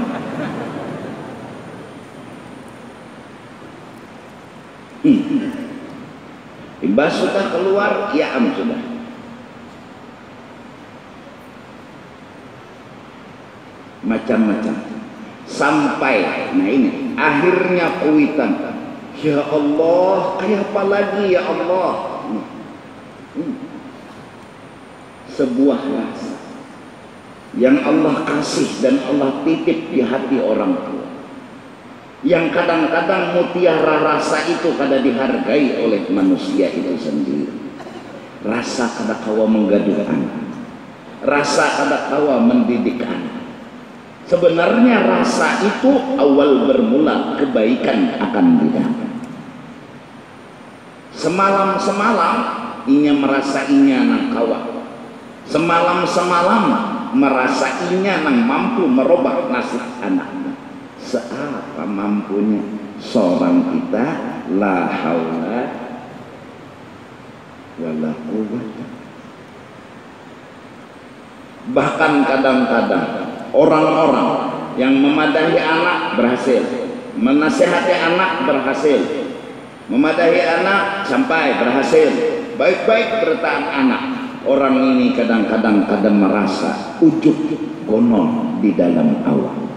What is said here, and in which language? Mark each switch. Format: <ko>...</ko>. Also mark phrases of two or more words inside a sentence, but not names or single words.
<bjn>Imbas sudah keluar, ya sudah macam-macam sampai nah ini akhirnya Kuitan,</bjn> <ar>يا الله</ar> <bjn>kayak apa lagi</bjn> <ar>يا الله.</ar> <id>Sebuah rasa yang Allah kasih dan Allah titip di hati orang tua, yang kadang-kadang mutiara rasa itu kada dihargai oleh manusia itu sendiri.</id> <bjn>Rasa kada kawa menggaduh anak, rasa kada kawa mendidik anak.</bjn> <id>Sebenarnya rasa itu awal bermula kebaikan akan didapat.</id> <bjn>Semalam inya merasa inya nang kawa, semalam merasa inya nang mampu merubah nasib anak-anak.</bjn> <id>Seapa mampunya seorang kita,</id> <ar>لا حول ولا قوة.</ar> <id>Bahkan kadang-kadang orang-orang yang memadahi anak berhasil, menasihati anak berhasil, memadahi anak sampai berhasil, baik-baik bertahan anak. Orang ini kadang-kadang merasa ujub konon di dalam awal.</id>